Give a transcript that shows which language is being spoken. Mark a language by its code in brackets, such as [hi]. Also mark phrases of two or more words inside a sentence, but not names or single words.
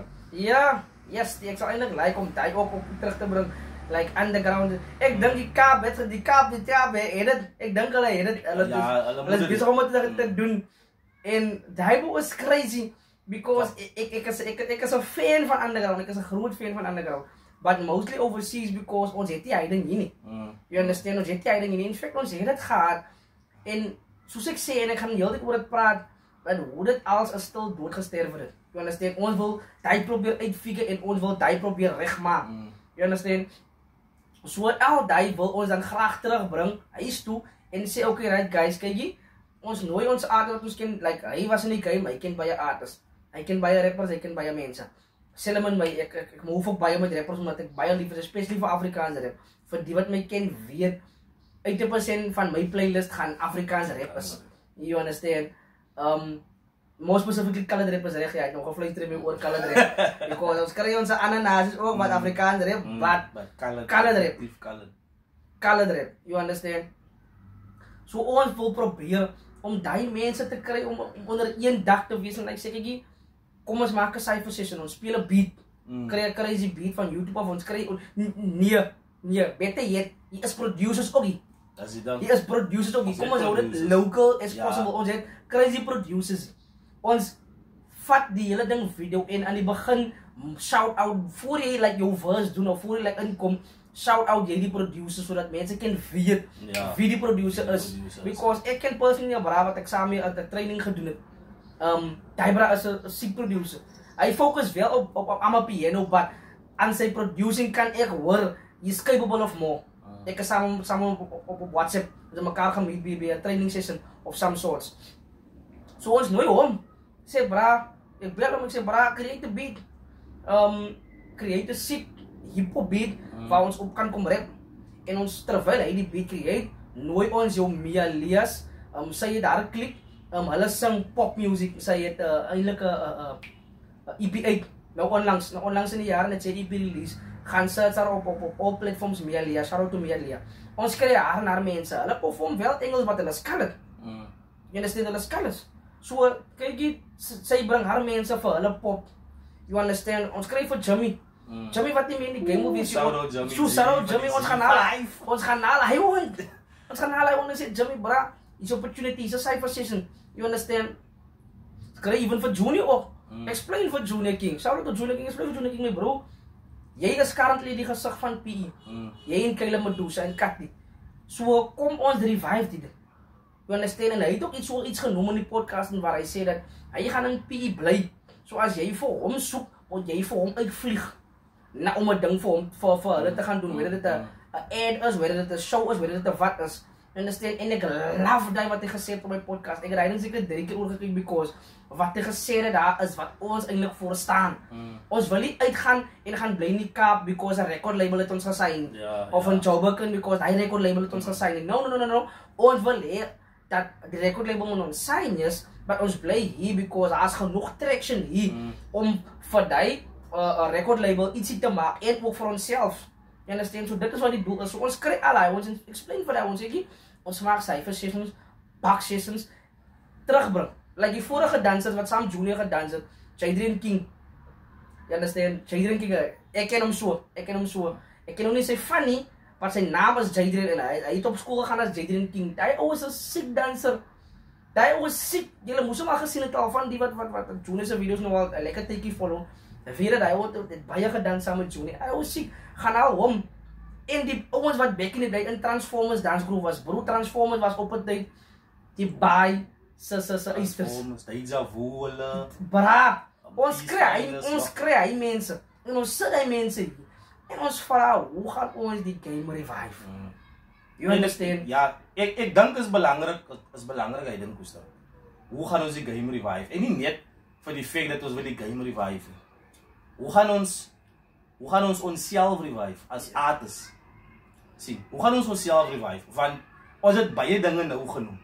[af] Ja, yes, ek sou eintlik like om daai ook terug te bring. [en] Like underground. [af] Ek dink die Kaap het dit ek dink hulle het dit hulle is besig om dit te doen. En daai was [en] crazy because [af] ek is 'n fan van underground. Ek is 'n groot fan van underground. [en] But mostly overseas because [af] ons het die ding hier nie. [en] You understand? [af] Ons het die ding hier nie. [en] In fact, [af] ons het dit gehad. En soos ek sê en ek gaan heeltyd oor dit praat, dat hoe dit als is stil doodgesterf het. [en] You understand? [af] Ons wil daai probeer uitfigure en ons wil daai probeer regmaak. [en] You understand? [af] So al daai wil ons dan graag terugbring huis toe en sê [en] okay right guys, [af] kyk jy, ons nooi ons artist wat ons ken, like hy was in die game, hy ken baie artists. Hy ken baie rappers, hy ken baie mense. Selfs my ek move ook baie met rappers omdat ek baie lief is, especially vir Afrikaanse rap. Vir die wat my ken weet 80% van my playlist gaan Afrikaanse rappers. [en] You understand? More specifically colored rappers [af] reg, jy het nog gefluister met oor [en] colored rap. [af] Because ons kry ons ander nasies ook wat Afrikaans rap, [en] but colored rap. Colored rap, you understand? [af] So ons wil probeer om daai mense te kry om onder een dak te wees en like sê ek, kom ons maak 'n [en] cypher session, [af] ons speel 'n beat. Kry 'n [en] crazy beat [af] van YouTube of ons kry nee, beter yet, hier is producers ook hier. As jy dan. Hier is producers ook hier. Kom ons hou dit [en] local as possible. [af] Ons het crazy producers. Ons vat die hele ding video en aan die begin [en] shout out [af] voor jy like jou verse doen of voor jy like inkom, [en] shout out [af] jy die producer sodat mense kan weet wie die producer is. Because ek ken personally 'n bra wat ek saam mee 'n training gedoen het. Daai bra is 'n sick producer. Hy fokus wel op aan piano, but aan sy producing kan ek hoor [en] he's capable of more. [af] Ek is saam op WhatsApp met mekaar gaan meet by 'n [en] training session of some sorts. [af] So ons nooi hom. Sê bra, ek bel hom, ek sê bra, [en] create a beat. Create a sick hip-hop beat [af] waar ons op kan kom rap. En ons terwyl hy die beat create, nooi ons jou Mia Elias, sy het daar 'n klip, hulle sing [en] pop music, [af] sy het eintlik 'n EP8 nou onlangs in die jare net sy EP release, gaan search haar op [en] all platforms [af] Mia Elias, [en] shout out to [af] Mia Elias. Ons kry haar na mense, hulle perform wel Engels wat hulle kan dit. Jy understand, hulle kan dit. So kyk jy, sy bring haar mense vir hulle pop. [en] You understand? [af] Ons kry vir Jimmy. Jimmy wat nie meer in die game moet wees. [en] Shout out Jimmy. [af] Jimmy, ons gaan haal hy won. Ons gaan haal hy won en sê Jimmy bra, is opportunity, [en] is a cypher session. You understand? [af] Kry even vir Junior ook. Explain vir Junior King. [en] Shout out to [af] Junior King, explain vir Junior King [en] my bro. [af] Jy is currently die gesig van PE. Jy en Kyle Medusa en Katty. So kom ons revive dit. [en] You understand? [af] En hy het ook iets genoem in die podcast waar hy sê dat hy gaan in PE bly. So as jy vir hom soek, moet jy vir hom uitvlieg. Om 'n ding vir hom vir hulle te gaan doen, whether dit 'n ad is, whether dit 'n show is, whether dit 'n wat is. [en] Understand? [af] En ek love daai wat hy gesê het op my podcast. Ek het hy seker 3 keer oorgekyk because wat hy gesê het daar is wat ons eintlik voor staan. Ons wil nie uitgaan en gaan bly in die Kaap because 'n [en] record label [af] het ons gesign of 'n Joburg because hy [en] record label [af] het ons gesign. No. Ons wil hê dat die [en] record label [af] moet ons sign is, but ons bly hier because as genoeg traction hier om vir daai [en] record label [af] ietsie te maak en ook vir onsself. [en] You understand? [af] So dit is wat die doel is. So ons kry al ons explain vir ons sê ons maak [en] cypher sessions, back sessions [af] terugbring. Like die vorige dansers wat saam Junior gedans het, Jadrian King. [en] You understand? Jadrian King, [af] ek ken hom so. Ek ken hom nie sy funny, maar sy naam is Jadrian en hy het op skool gegaan as Jadrian King. Hy was 'n sick dancer. Hy was sick. Julle moes hom al gesien het al van die wat Junior se video's nou al lekker tydjie follow. Vir dat hy het baie gedans saam met Junior. Hy was sick. Gaan al hom. En die ouens wat [en] back in the day [af] in Transformers dansgroep was, bro, Transformers was op 'n tyd die baie se eisters. Deja vu hulle. Bra, ons kry hy mense. En ons sit hy mense hier. En ons vra, hoe gaan ons die game revive? [en] You understand? [af] Ja, ek dink is belangrik hy dink koester. Hoe gaan ons die game revive? En nie net vir die feit dat ons wil die game revive. Hoe gaan ons onsself revive as artists? Sien, hoe gaan ons onsself revive? Want ons het baie dinge nou genoem.